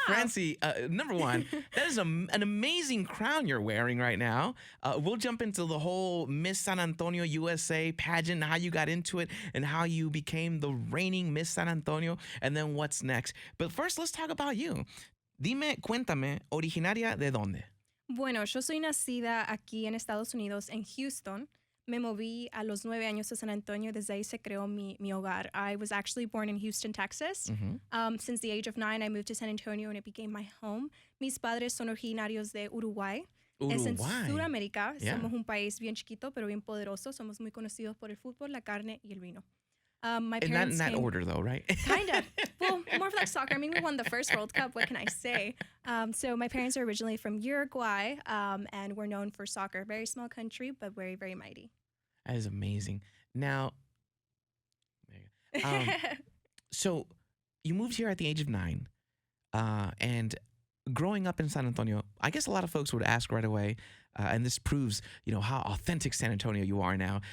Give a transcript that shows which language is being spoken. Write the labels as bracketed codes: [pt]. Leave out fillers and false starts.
[en] Francie, number one, that is an amazing crown you're wearing right now. We'll jump into the whole Miss San Antonio USA pageant, how you got into it, and how you became the reigning Miss San Antonio, and then what's next. But first, let's talk about you. [es] Dime, cuéntame, originaria de dónde? Bueno, yo soy nacida aquí en Estados Unidos, en Houston. Me moví a los 9 años a San Antonio. Desde ahí se creó mi hogar. I was actually born in Houston, Texas. Since the age of 9, I moved to San Antonio and it became my home. Mis padres son originarios de Uruguay. Es en Sudamérica. [en] Yeah. [es] Somos un país bien chiquito, pero bien poderoso. Somos muy conocidos por el fútbol, la carne y el vino. [en] My And not in that order, though, right? Kind of. Well, more of like soccer. I mean, we won the first World Cup. What can I say? So my parents are originally from Uruguay, and we're known for soccer. Very small country, but very, very mighty. That is amazing. Now, so you moved here at the age of 9, and growing up in San Antonio, I guess a lot of folks would ask right away, and this proves, how authentic San Antonio you are now.